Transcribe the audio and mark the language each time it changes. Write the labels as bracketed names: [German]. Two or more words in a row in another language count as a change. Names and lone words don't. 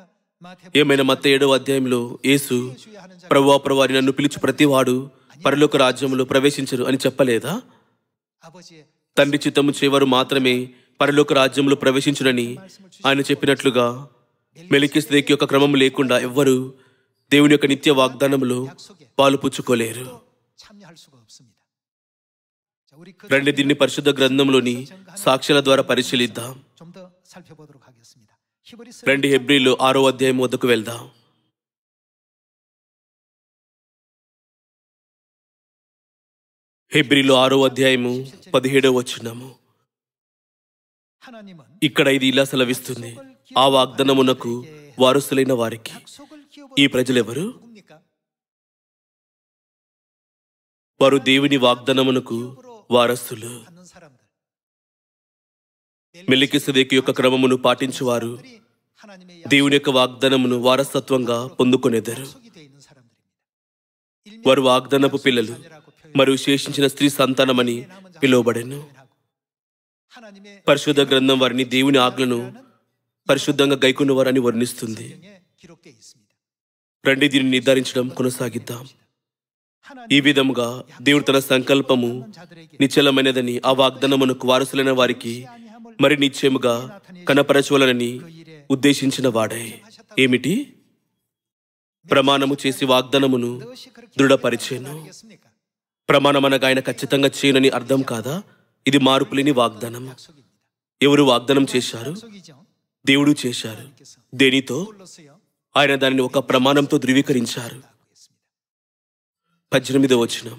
[Telugu] ఏమైనా మత్తయి 7వ అధ్యాయంలో యేసు, ప్రభువా ప్రభువా అని నన్ను పిలుచు ప్రతివాడు పరలోక రాజ్యంలో ప్రవేశించరు అని చెప్పలేదా? [Korean] 아버지의 [Telugu] తండ్రి చిత్తము చేవారు మాత్రమే పరలోక రాజ్యంలో ప్రవేశించునని ఆయన చెప్పినట్లుగా మెలికిసెదెకు యొక్క క్రమం లేకుండా ఎవ్వరూ దేవుని యొక్క నిత్య వాగ్దానంలో పాలు పుచ్చుకోలేరు. [Korean] 참여할 수가 없습니다. 자, 우리 그 [Telugu] రండి దీన్ని పరిశుద్ధ గ్రంథంలోని సాక్ష్యాల ద్వారా పరిశీలిద్దాం. [Korean] 좀 더 살펴보도록 하겠습니다. 히브리서 [Telugu] రండి హెబ్రీలు 6వ అధ్యాయం వద్దకు వెళ్దాం. హెబ్రీలు 6వ అధ్యాయము 17వ వచనము. [Korean] 하나님은 [Telugu] ఇక్కడ ఇది ఇలా సెలవిస్తుంది, ఆ వాగ్దానమునకు వారసులైన వారికి. [Korean] 약속을 [Telugu] ఈ ప్రజలెవరు? [Korean] 누굽니까? [Telugu] వారు దేవుని వాగ్దానమునకు వారసులు. [Korean] 받는 사람들. [Telugu] మెలికిసెదెకు యొక్క క్రమమును పాటించువారు [Korean] 하나님의 [Telugu] దేవుని యొక్క వాగ్దానమును వారసత్వంగా పొందుకొనెదరు. [Korean] 약속이 되어 있는 사람들입니다. [Telugu] వారు వాగ్దానపు పిల్లలు మరియు శేషించిన స్త్రీ సంతానమని పిలువబడెను. [Korean] 하나님의 [Telugu] పరిశుద్ధ గ్రంథం వారిని దేవుని ఆజ్ఞలను పరిశుద్ధంగా గైకొన్నవారని వర్ణిస్తుంది. [Korean] 성경에 기록되어 있습니다. [Telugu] రండి దీనిని నిర్ధారించడం కొనసాగిద్దాం. [Korean] 하나님 [Telugu] ఈ విధముగా దేవుడు తన సంకల్పము [Korean] 자들에게 [Telugu] నిశ్చలమైనదని ఆ వాగ్దానమునకు వారసులైన వారికి మరి నిశ్చయముగా కనపరచవలనని ఉద్దేశించిన వాడే. ఏమిటి? ప్రమాణము చేసి వాగ్దానమును [Korean] 무엇이 그렇게 [Telugu] దృఢపరిచేను. [Korean] 하겠습니까? [Telugu] ప్రమాణం అనగా ఆయన ఖచ్చితంగా చేయనని అర్థం కాదా? ఇది మార్పులేని వాగ్దానం. [Korean] 약속입니다. [Telugu] ఎవరు వాగ్దానం చేశారు? [Korean] 약속이죠. [Telugu] దేవుడు చేశారు. దేనితో? [Korean] 불렀어요. [Telugu] ఆయన దానిని ఒక ప్రమాణంతో ధృవీకరించారు. 18వ వచనం.